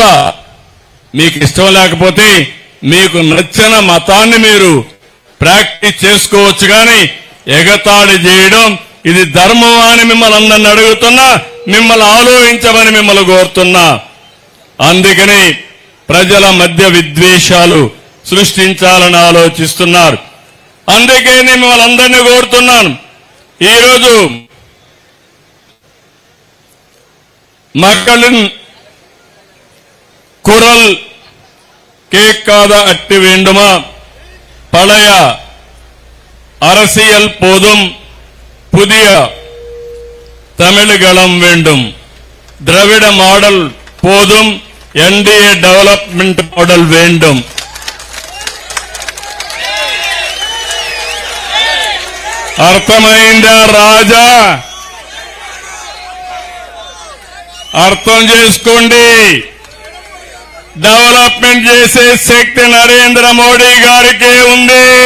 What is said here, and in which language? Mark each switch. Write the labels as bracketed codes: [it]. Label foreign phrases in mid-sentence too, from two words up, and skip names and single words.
[te] మీకు ఇష్టం లేకపోతే మీకు నచ్చిన మతాన్ని మీరు ప్రాక్టీస్ చేసుకోవచ్చు, కానీ ఎగతాళి చేయడం ఇది ధర్మం అని మిమ్మల్ని అందరిని అడుగుతున్నా, మిమ్మల్ని ఆలోచించమని మిమ్మల్ని కోరుతున్నా. అందుకని ప్రజల మధ్య విద్వేషాలు సృష్టించాలని ఆలోచిస్తున్నారు. అందుకే నేను మిమ్మల్ని అందరినీ కోరుతున్నాను. [ta] ఈరోజు மக்களின் குரல் கேட்காத அட்டு வேண்டுமா? பழைய அரசியல் போதும், புதிய தமிழ்களம் வேண்டும். திராவிட மாடல் போதும், [en] NDA development model [ta] வேண்டும். [te] అర్థమైందా రాజా? అర్థం చేసుకోండి. డెవలప్మెంట్ చేసే శక్తి నరేంద్ర మోడీ గారికే ఉంది.